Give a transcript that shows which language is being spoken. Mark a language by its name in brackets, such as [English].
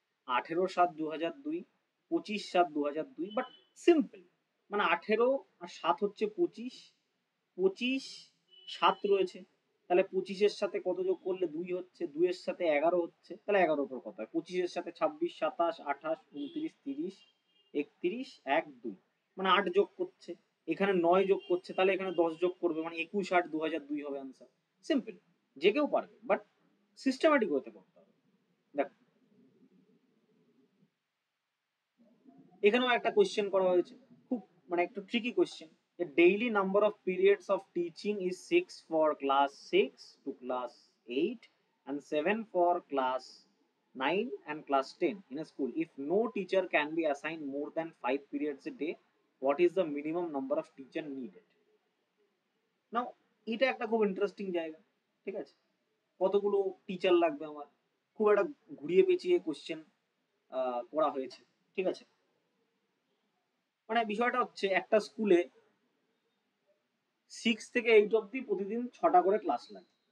[Bangla] 18/7/2002, 25/7/2002, but simple, মানে 18 আর 7 হচ্ছে 25, 25 7 রয়েছে, তাহলে 25-এর সাথে কত যোগ করলে 2 হচ্ছে, 2-এর সাথে 11 হচ্ছে, তাহলে 11 পর কত হয়, 25-এর সাথে 26, 27, 28, 29, 30, 31, 1, 2, মানে 8 যোগ করছে, এখানে 9 যোগ করছে, তাহলে এখানে 10 যোগ করবে, মানে 21/8/2002 হবে আনসার। সিম্পল, যে কেউ পারবে, বাট সিস্টেমেটিক হতে করতে হবে। দেখ এখানেও একটা কোয়েশ্চেন করা হয়েছে, খুব মানে একটু tricky question. [English] The daily number of periods of teaching is 6 for class 6 to class 8 and 7 for class 9 and class 10 in a school. If no teacher can be assigned more than 5 periods a day, what is the minimum number of teacher needed? [Bangla] নাও এটা একটা খুব interesting জায়গা, ঠিক আছে? কতগুলো teacher লাগবে আমার, খুব একটা ঘুরিয়ে পেঁচিয়ে কোশ্চেন করা হয়েছে, ঠিক আছে? মানে বিষয়টা হচ্ছে একটা স্কুলে 6 থেকে 8 অব্দি প্রতিদিন 6টা করে ক্লাস লাগে।